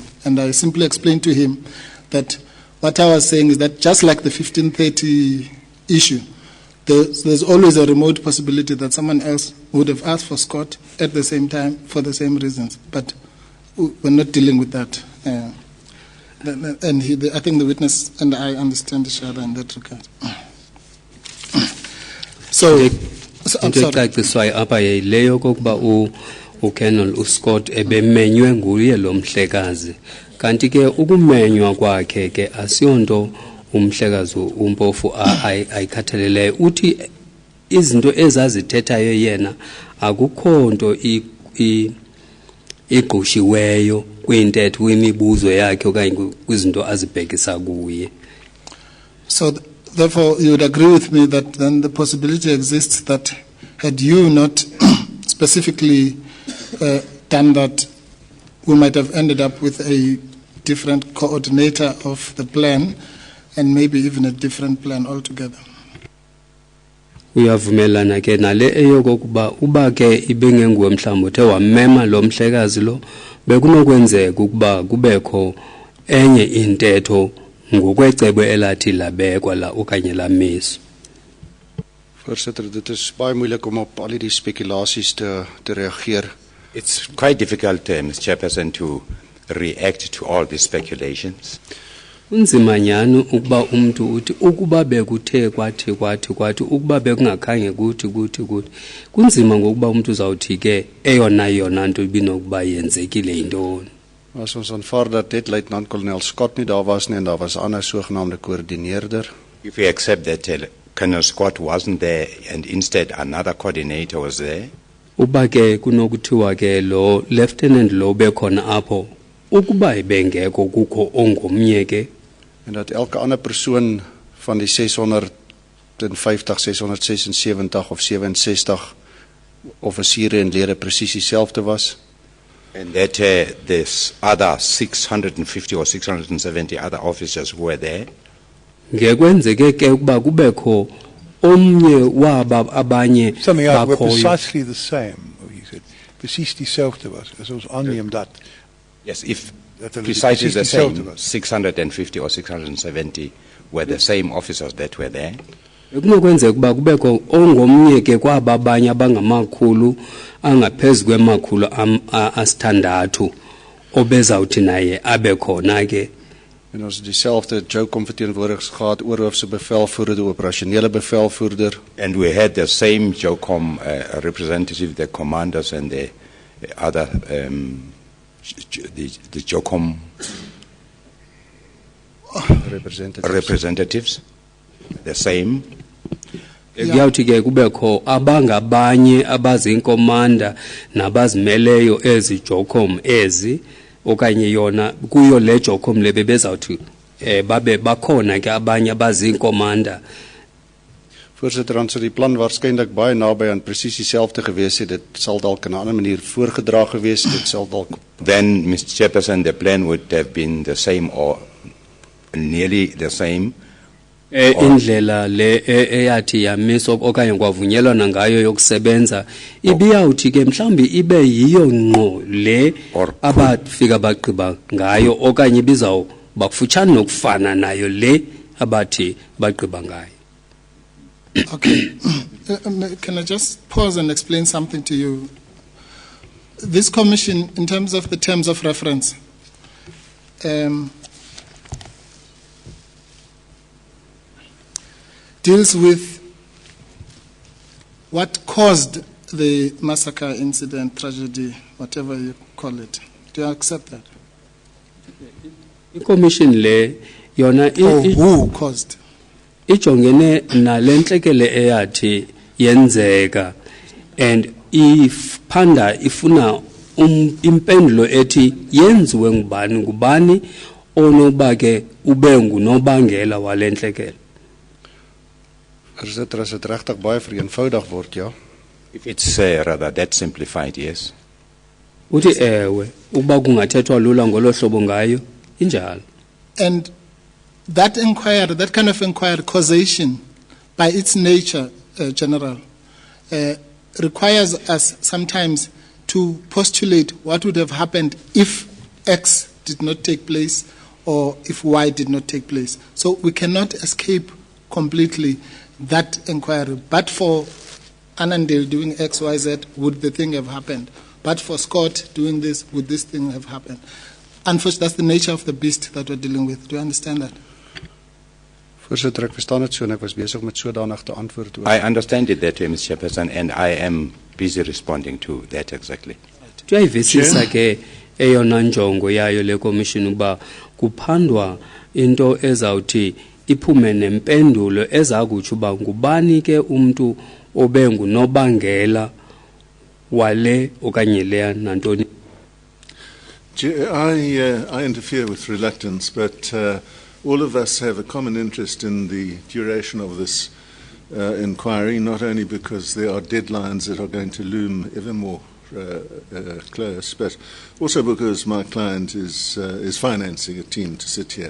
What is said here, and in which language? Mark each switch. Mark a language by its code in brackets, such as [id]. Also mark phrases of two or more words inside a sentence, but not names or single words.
[en] And I simply explained to him that what I was saying is that just like the 1530 issue, there's always a remote possibility that someone else would have asked for Scott at the same time for the same reasons. But we're not dealing with that. And I think the witness and I understand each other in that regard. I'm sorry. [xh] uKolonel Scott ebemenywe nguye lo Mhlekazi kanti ke ukumenywa kwakhe ke asiyonto uMhlekazi uMpofu ayikhathaleleyo uthi izinto ezazithethayo yena akukho nto igqushiweyo kwintetho kwimibuzo yakhe okanye kwizinto azibhekisa kuye. [en] So therefore you would agree with me that then the possibility exists that had you not specifically done that, we might have ended up with a different coordinator of the plan and maybe even a different plan altogether. [xh] Uyavumelana ke nale eyokokuba uba ke ibengenguwe mhlawumbe uthe wamema lo Mhlekazi lo bekunokwenzeka ukuba kubekho enye intetho ngokwecebo elathi labekwa la okanye lamiswa. [af] Voorsitter, dit is baie moeilik om op al die spekulasies te reageer. [en] It's quite difficult, Mr. Chairperson, to react to all these speculations. [xh] Unzima nyani ukuba umuntu uthi ukuba bekuthe kwathi ukuba bekungakhange kuthi kunzima ngokuba umuntu uzawuthi ke eyona nto ibinokuba yenzekile intoni. [af] As ons aanvaar dat dit Luitenant Kolonel Scott nie daar was nie en daar was 'n ander sogenaamde koördineerder. [en] If we accept that Colonel Scott wasn't there and instead another coordinator was there. [xh] Uba ke kunokuthiwa ke lo lieutenant lo bekhona apho ukuba ebengekho kukho ongomnye ke [af] en dat elke ander persoon van die 650, 676 of 67 offisiere en lede presies dieselfde was. [en] And that there's other 650 or 670 other officers who were there. [xh] Ngekwenzeke ke ukuba kubekho omnye waba abanye [en] Something else, were [xh] bakhoyo. [en] precisely the same, he said. [af] Precies dieselfde was. As ons aanneem dat. [en] Yes, if [af] Dat hulle [en] precisely the [af] presies dieselfde [en] same, [af] was. [en] 650 or 670 were the same officers that were there. [xh] Kunokwenzeka ukuba kubekho ongomnye ke kwaba abanye abangamakhulu angaphezu kwemakhulu asithandathu obezawuthi naye abe khona ke. [af] En ons het dieselfde JOCOM verteenwoordigers gehad, oorhoofse bevelvoerder, operasionele bevelvoerder. [en] And we had the same JOCOM representative, the commanders and the other, the JOCOM representatives, the same. [xh] Kuyawuthi ke kubekho abangabanye abazinkomanda nabazimeleyo ezi JOCOM ezi okanye yona kuyo le JOCOM le bebezawuthi babe bakhona ke abanye abazinkomanda. [af] Voorsitter, dan sou die plan waarskynlik baie naby aan presies dieselfde gewees het. Dit sal dalk op 'n ander manier voorgedra gewees het. Dit sal dalk [en] Then, Mr. Chairperson, the plan would have been the same or nearly the same. [xh] Indlela le eyathi yamiswa okanye kwavunyelwana ngayo yokusebenza ibiyawuthi ke mhlawumbi ibe yiyo ngqo le abafika bagqiba ngayo okanye bizaw bakufutshana nokufana nayo le abathi bagqiba ngayo. [en] Okay. Can I just pause and explain something to you? This commission, in terms of the terms of reference, deals with what caused the massacre, incident, tragedy, whatever you call it. Do you accept that? The commission [xh] le yona [en] who caused? [xh] Ijongene nalentlekele eyathi yenzeka and ifanda ifuna impendulo ethi yenziwe ngubani onoba ke ube ngunobangela walentlekele. [af] Voorsitter, as dit regtig baie vereenvoudig word, ja. [en] If it's rather that simplified, yes. [xh] Uthi ewe ukuba kungathethwa lula ngolo hlobo ngayo injalo. [en] And that inquiry, that kind of inquiry, causation, by its nature, General, requires us sometimes to postulate what would have happened if X did not take place or if Y did not take place. So we cannot escape completely that inquiry. But for Anandale doing X, Y, Z, would the thing have happened? But for Scott doing this, would this thing have happened? Unfortunately, that's the nature of the beast that we're dealing with. Do you understand that? [af] Voorsitter, ek verstaan dit so en ek was besig met sodanig te antwoord. [en] I understand it that way, Mr. Chairperson, and I am busy responding to that exactly. [xh] Tuyayivisisa ke eyona njongo yayo le commission uba kuphandwa into ezawuthi iphume nempendulo ezakutsho uba ngubani ke umuntu obengunobangela wale okanye leya nantoni. [en] I interfere with reluctance, but all of us have a common interest in the duration of this inquiry, not only because there are deadlines that are going to loom ever more close, but also because my client is financing a team to sit here.